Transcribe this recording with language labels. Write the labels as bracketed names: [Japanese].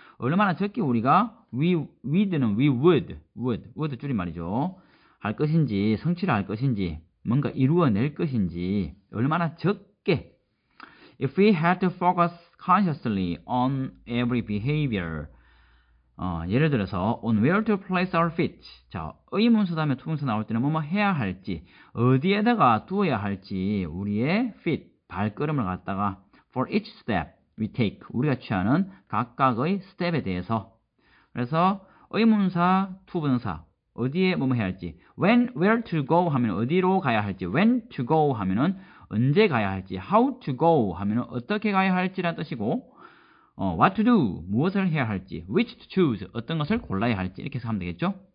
[Korean] 얼마나 적게 우리가 we'd는 [English] we would [Korean] 줄임말이죠. 할 것인지, 성취를 할 것인지, 뭔가 이루어낼 것인지 얼마나 적게. [English] If we had to focus consciously on every behavior. [Korean] 예를 들어서 [English] on where to place our feet. [Korean] 자, 의문사 다음에 투문사 나올 때는 뭐뭐 해야 할지, 어디에다가 두어야 할지 우리의 feet, 발걸음을 갖다가 [English] for each step we take, [Korean] 우리가 취하는 각각의 스텝에 대해서. 그래서 의문사, 투부정사 어디에 뭐뭐 해야 할지, where to go 하면 어디로 가야 할지, when to go 하면은 언제 가야 할지, how to go 하면은 어떻게 가야 할지라는 뜻이고, what to do, 무엇을 해야 할지, which to choose, 어떤 것을 골라야 할지, 이렇게 해서 하면 되겠죠?